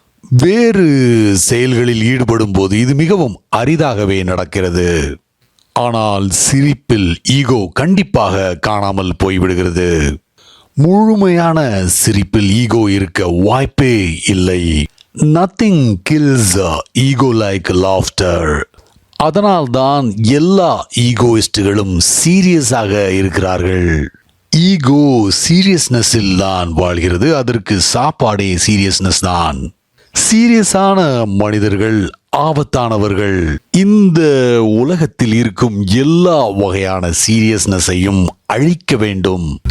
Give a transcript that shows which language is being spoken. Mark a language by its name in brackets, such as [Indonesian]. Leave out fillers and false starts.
[Tamil] வேறு செயல்களில் ஈடுபடும் போது இது மிகவும் அரிதாகவே நடக்கிறது. ஆனால் சிரிப்பில் ஈகோ கண்டிப்பாக காணாமல் போய்விடுகிறது. முழுமையான சிரிப்பில் ஈகோ இருக்க வாய்ப்பே இல்லை. [English] Nothing kills ego like laughter. [Tamil] அதனால்தான் எல்லா ஈகோயிஸ்டுகளும் சீரியஸாக இருக்கிறார்கள். ஈகோ சீரியஸ்னஸில் தான் வாழ்கிறது. அதற்கு சாப்பாடே சீரியஸ்னஸ் தான். சீரியஸான மனிதர்கள் ஆபத்தானவர்கள். இந்த உலகத்தில் இருக்கும் எல்லா வகையான சீரியஸ்னஸையும் அழிக்க வேண்டும்.